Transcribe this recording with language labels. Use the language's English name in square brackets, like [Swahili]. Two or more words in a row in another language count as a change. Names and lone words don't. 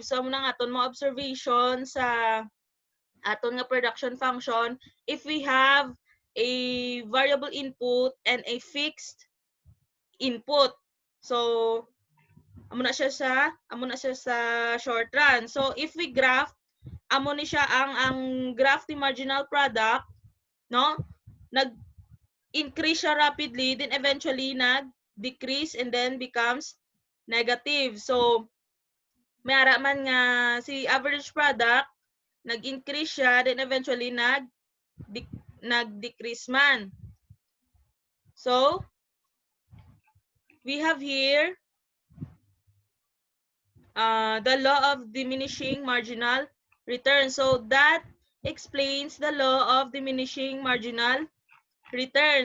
[Hiligaynon] So amo na nga aton mga observation sa aton nga [English] production function if we have a variable input and a fixed input. [Hiligaynon] So amo na siya sa [English] short run. So if we graph, [Hiligaynon] amo ni siya ang graph ni [English] marginal product, [Hiligaynon] no? Nag-increase siya [English] rapidly, then eventually nag-decrease and then becomes negative. [Hiligaynon] So may ara man nga si [English] average product, [Hiligaynon] nag-increase siya, [English] then eventually [Hiligaynon] nag-decrease man. [English] So we have here the law of diminishing marginal return. So that explains the law of diminishing marginal return.